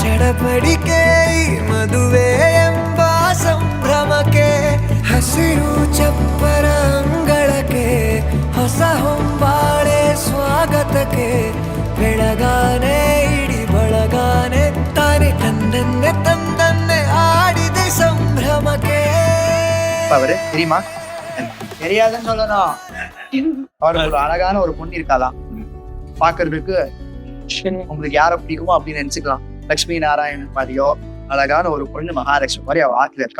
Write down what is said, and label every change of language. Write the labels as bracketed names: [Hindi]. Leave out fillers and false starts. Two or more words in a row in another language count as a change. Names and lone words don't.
[Kannada] ಚಡಪಡಿಕೆ ಮದುವೆ ಎಂಬ ಸಂಭ್ರಮಕ್ಕೆ ಹಸಿರು ಚಪ್ಪರ ಅಂಗಳಕ್ಕೆ ಹೊಸ ಹೊಂಬಾಳೆ ಸ್ವಾಗತಕ್ಕೆ ಬೆಳಗಾನೆ ಇಡಿ ಬಳಗಾನೆ ತಾನೆ ತಂದನ್ನೆ ತಂದನ್ನೆ ஆடிதை ಸಂಭ್ರಮಕ್ಕೆ [Tamil] அவரு தெரியுமா? தெரியாதுன்னு சொல்லணும். அவருக்கு ஒரு அழகான ஒரு பொண்ணு இருக்காளாம். பாக்குறதுக்கு உங்களுக்கு யார பிடிக்குமோ அப்படின்னு நினைச்சுக்கலாம். லட்சுமி நாராயணன் மாதிரியோ அழகான ஒரு பொண்ணு மகாலட்சுமி மாதிரி அவ ஆத்துல இருக்கா.